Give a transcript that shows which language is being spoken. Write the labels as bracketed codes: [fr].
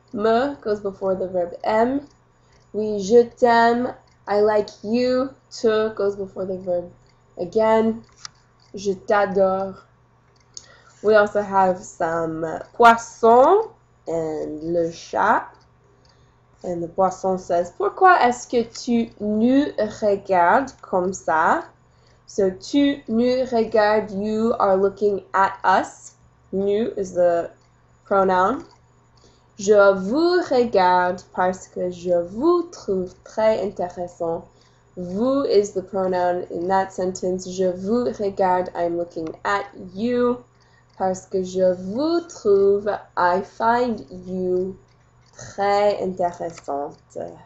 [en] Me goes before the verb aime. [fr] Oui, je t'aime, [en] I like you. Te goes before the verb again. [fr] Je t'adore. [en] We also have some poisson and le chat. And the poisson says, [fr] pourquoi est-ce que tu nous regardes comme ça? [en] So [fr] tu nous regardes, [en] you are looking at us. Nous is the pronoun. [fr] Je vous regarde parce que je vous trouve très intéressant. [en] Vous is the pronoun in that sentence. [fr] Je vous regarde, [en] I'm looking at you. [fr] Parce que je vous trouve, [en] I find you [fr] très intéressante.